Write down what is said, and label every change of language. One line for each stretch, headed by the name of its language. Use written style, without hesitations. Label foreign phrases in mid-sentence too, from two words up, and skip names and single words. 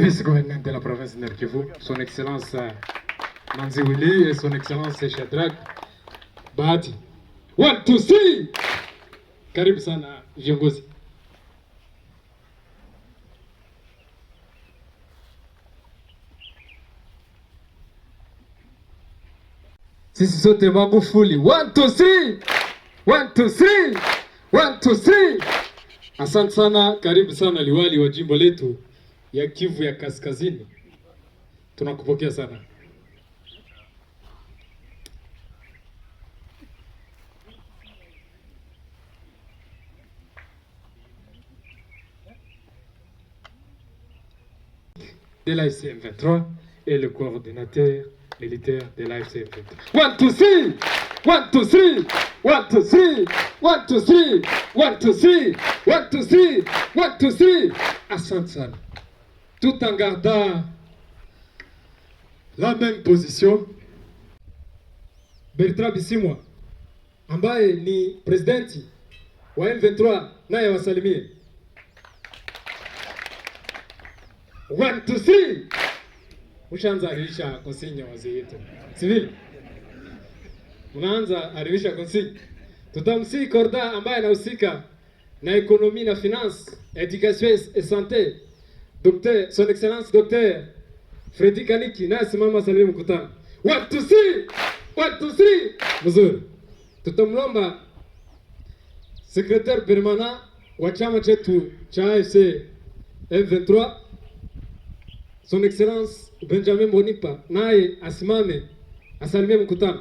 French: vice-gouverneur de la province de Nord Kivu, son excellence Manzi Willy et son excellence Shadrack Bahati.
Swahili: 1 2 3. Karibu sana viongozi. Sisi sote Magufuli. 1 2 3. 1 2 3. 1 2 3. Asante sana, karibu sana liwali wa jimbo letu ya Kivu ya Kaskazini. Tunakupokea sana.
French: De l'AFC M23 et le coordinateur militaire de l'AFC M23. 1 2 3. 1 2 3. 1 2 3. 1 2 3. 1 2 3. 1 2 3.
Swahili: 1 2 3. Asante sana.
French: Tout en gardant la même position,
Swahili: Bertrand Bisimwa ambaye ni presidenti wa M23 naye wasalimie. 1 2 3. Ushaanza arisha konsinya wazee wetu. Sivile? Unaanza arisha konsinya. Tutamsi Korda ambaye anahusika na ekonomi na finance,
French: education et santé.
Swahili: Docteur,
French: son excellence
Swahili: Docteur Freddy Kaniki na simama salimia mkutano. 1 2 3. 1 2 3. Mzuri. Tutamlomba
French: secrétaire permanent
Swahili: wa chama chetu cha AFC M23
French: son excellence
Swahili: Benjamin Bonipa naye asimame asalimie mkutano.